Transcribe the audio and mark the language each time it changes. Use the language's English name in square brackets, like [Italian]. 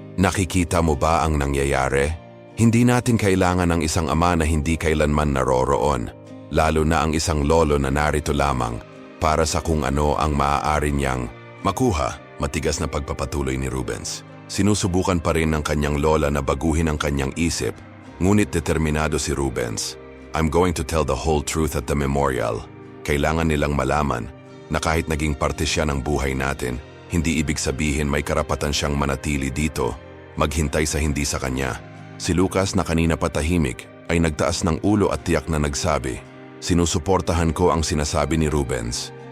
[Filipino] Nakikita mo ba ang nangyayari? Hindi natin kailangan ng isang ama na hindi kailanman naroroon, lalo na ang isang lolo na narito lamang para sa kung ano ang maaari niyang makuha. Matigas na pagpapatuloy ni Rubens. Sinusubukan pa rin ng kanyang lola na baguhin ang kanyang isip, ngunit determinado si Rubens. [English] I'm going to tell the whole truth at the memorial. [Filipino] Kailangan nilang malaman na kahit naging parte siya ng buhay natin, hindi ibig sabihin may karapatan siyang manatili dito, maghintay sa hindi sa kanya. Si Lucas na kanina patahimik ay nagtaas ng ulo at tiyak na nagsabi, sinusuportahan ko ang sinasabi ni Rubens.